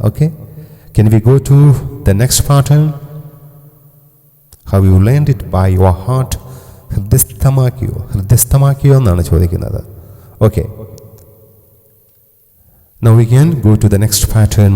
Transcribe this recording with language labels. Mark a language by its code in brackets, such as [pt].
[en] Okay, can we go to the next pattern? Have you learned it by your heart? [ml] ഹൃദയസ്ഥമാക്കിയോ എന്നാണ് ചോദിക്കുന്നത്. [en] Okay, now we can go to the next pattern.